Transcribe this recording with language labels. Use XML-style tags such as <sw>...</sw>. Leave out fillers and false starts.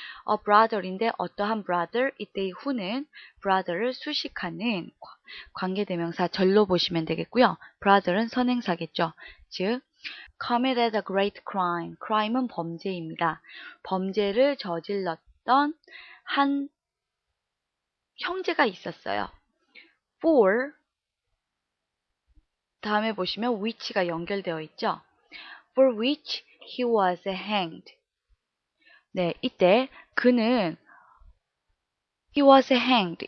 <ko>a brother인데 어떠한 brother, 이때의 who는 brother를 수식하는 관계대명사 절로 보시면 되겠고요. brother은 선행사겠죠.</ko> <en>즉, committed a great crime.</en> <ko>crime은 범죄입니다. 범죄를 저질렀던 한 형제가 있었어요. for 다음에 보시면 which가 연결되어 있죠.</ko> <en>For which he was hanged.</en> <ko>네, 이때 그는</ko> <en>he was hanged.</en>